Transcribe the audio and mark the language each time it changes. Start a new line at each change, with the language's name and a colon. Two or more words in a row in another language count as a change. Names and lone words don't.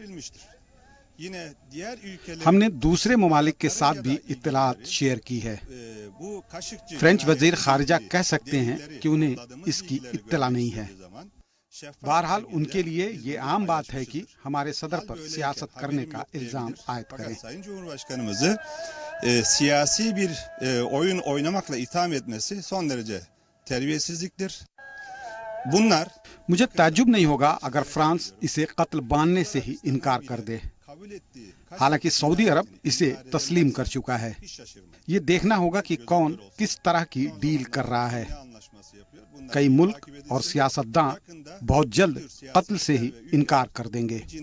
Urdu: ہم نے دوسرے ممالک کے ساتھ بھی اطلاعات شیئر کی ہے. فرنچ وزیر خارجہ کہہ سکتے ہیں کہ انہیں اس کی اطلاع نہیں ہے. بہرحال ان کے لیے یہ عام بات ہے کہ ہمارے صدر پر سیاست کرنے کا الزام عائد کریں.
Turkish: siyasi bir oyun oynamakla itham etmesi son derece terbiyesizliktir. Bunlar
Urdu: مجھے تعجب نہیں ہوگا اگر فرانس اسے قتل باندھنے سے ہی انکار کر دے. حالانکہ سعودی عرب اسے تسلیم کر چکا ہے. یہ دیکھنا ہوگا کہ کون کس طرح کی ڈیل کر رہا ہے. کئی ملک اور سیاستدان بہت جلد قتل سے ہی انکار کر دیں گے.